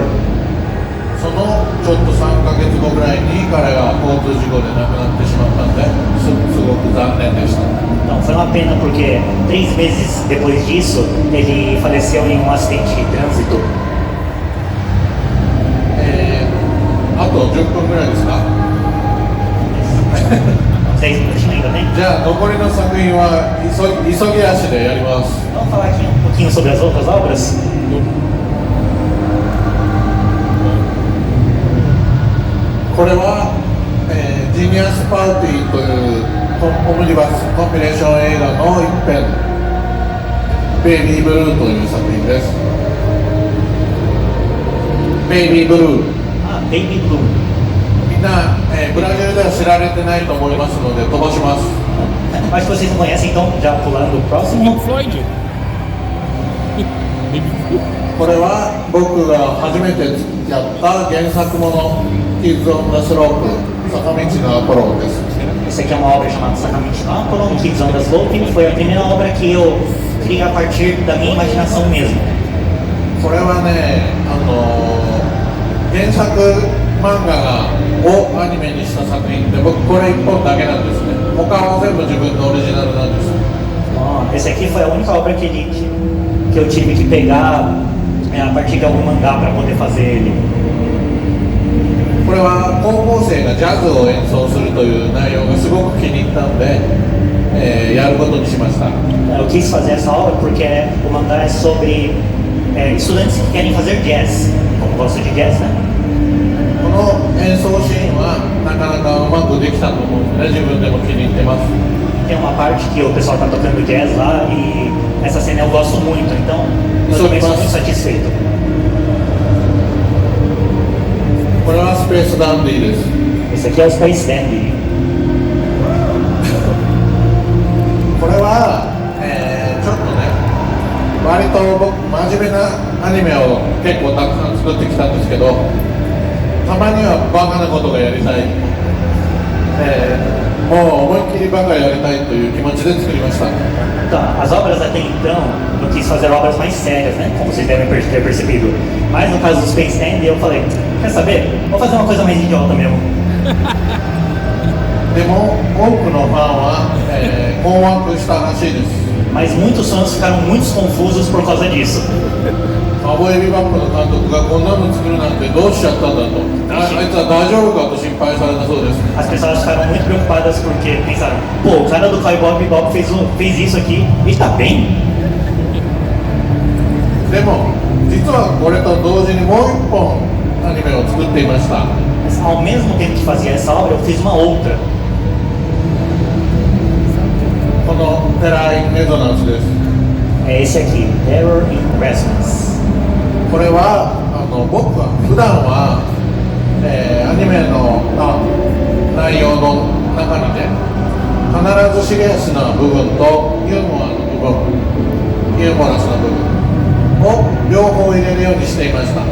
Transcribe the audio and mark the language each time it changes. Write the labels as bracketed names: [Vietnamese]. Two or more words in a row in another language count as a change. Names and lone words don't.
[Japanese] そのちょっと3ヶ月後ぐらいに彼が交通事故で亡くなってしまったんですごく残念でした。 [Portuguese] Então, foi uma pena porque 3 meses depois disso, ele faleceu em um acidente de trânsito. [Japanese] あと10分ぐらいですか？ [Portuguese] 6 minutos ainda, né? [Japanese] じゃあ残りの作品は急ぎ足でやります。 [Portuguese] Vamos falar aqui um pouquinho sobre as outras obras? [Japanese] これは、ジニアスパーティーというオムニバスコンビネーション映画の一編ベイビーブルーという作品です。ベイビーブルー [Portuguese] Ah, Baby Blue. [Japanese] みんな、ブラジルでは知られてないと思いますので飛ばします。 [Portuguese] Acho que vocês não conhecem, então já pulando o próximo. Pink Floyd. Baby Blue. [Japanese] これは僕が初めてやった原作もの Kids on the Slope 坂道のアポロンです。 [Portuguese] Essa aqui é uma obra chamada Sakamichi no Apollo, Kids on the Slope, e foi a primeira obra que eu criei a partir da minha imaginação mesmo. [Japanese] これはね、原作漫画をアニメにした作品で僕これ1本だけなんですね。他は全部自分のオリジナルなんです。 [Portuguese] Esse aqui foi a única obra que eu tive que pegar a partir de algum mangá para poder fazer ele. [Japanese] これは高校生がジャズを演奏するという内容がすごく気に入ったので、やることにしました。 [Portuguese] Eu quis fazer essa obra porque o mangá é sobre estudantes que querem fazer jazz, como gosto de jazz, né? [Japanese] この演奏シーンはなかなかうまくできたと思うので自分でも気に入ってます。 [Portuguese] Tem uma parte que o pessoal tá tocando jazz lá e essa cena eu gosto muito, então eu também sou muito satisfeito. [Japanese] これはスペースダンディーです。 [Portuguese] Esse aqui é o Space Dandy. [Japanese] これは、ちょっとね割と僕真面目なアニメを結構たくさん作ってきたんですけどたまにはバカなことがやりたい、もう思いっきりバカやりたいという気持ちで作りました。 [Portuguese] Então, as obras até então, eu quis fazer obras mais sérias, né? Como vocês devem ter percebido. Mas no caso do Space Dandy, eu falei, quer saber? Vou fazer uma coisa mais idiota mesmo. [Japanese] でも多くのファンは、困惑したらしいです。 [Portuguese] Mas muitos fãs ficaram muito confusos por causa disso. [Japanese] カウボーイビバップの監督がこんなの作るなんてどうしちゃったんだとあいつは大丈夫かと心配されたそうです。 [Portuguese] As pessoas ficaram muito preocupadas porque pensaram, pô, o cara do Cowboy Bebop fez isso aqui e tá bem. [Japanese] でも実はこれと同時にもう一本アニメを作っていました。 [Portuguese] Mas ao mesmo tempo que fazia essa obra, eu fiz uma outra. [Japanese] このテラー・イン・レゾナンスです。 [Portuguese] É esse aqui, Terror in Resonance. [Japanese] これは僕は普段は、アニメの内容の中にね必ずシリアスな部分とユーモアの部分ユーモラスな部分を両方入れるようにしていました。